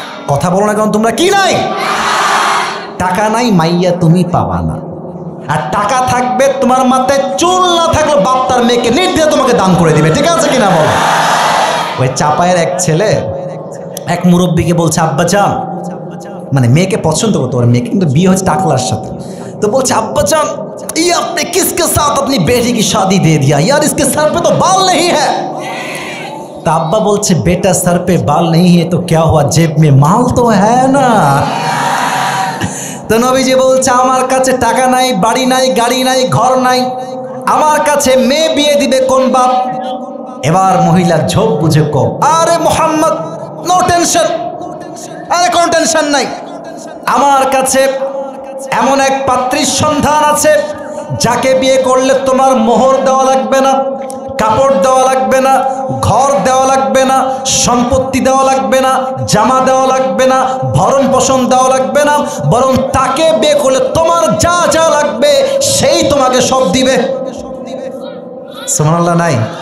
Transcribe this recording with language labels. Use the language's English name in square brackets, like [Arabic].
[Bangla] কথা বলো না কেন তোমরা, কি নাই? টাকা নাই, মাইয়া তুমি পাবা না। আর টাকা থাকবে, তোমার মাথায় চুল না থাকলে বাপ তার মেয়েকে নির্দ্বিধায় তোমাকে দান করে দিবে, ঠিক আছে কিনা বলো? ওই চাপায়ের এক ছেলে এক মুরব্বীকে বলছে আব্বাজান, মানে মেয়েকে পছন্দ করতো, ওর মেয়েকে কিন্তু বিয়ে হচ্ছে টাকলার সাথে। তো বলছে আব্বাজান [Hindi] ये आपने किसके साथ अपनी बेटी की शादी दे दिया यार, इसके सर पे तो बाल नहीं है। तो अब्बा बोलছে बेटा सर पे बाल नहीं है तो क्या हुआ, जेब में माल तो है ना। [Bangla] তো নবীজি বলছে আমার কাছে টাকা নাই, বাড়ি নাই, গাড়ি নাই, ঘর নাই, আমার কাছে মেয়ে বিয়ে দিবে কোন বাপ? এবার মহিলা ঝোঁক বুঝে কো, আরে মোহাম্মদ নো টেনশন, আরে কোনো টেনশন নাই, আমার কাছে এমন এক পাত্রীর সন্ধান আছে যাকে বিয়ে করলে তোমার মোহর দেওয়া লাগবে না, কাপড় দেওয়া লাগবে না, ঘর দেওয়া লাগবে না, সম্পত্তি দেওয়া লাগবে না, জামা দেওয়া লাগবে না, ভরণ পোষণ দেওয়া লাগবে না, বরং তাকে বিয়ে করলে তোমার যা যা লাগবে সেই তোমাকে সব দিবে। সুবহানাল্লাহ নাই?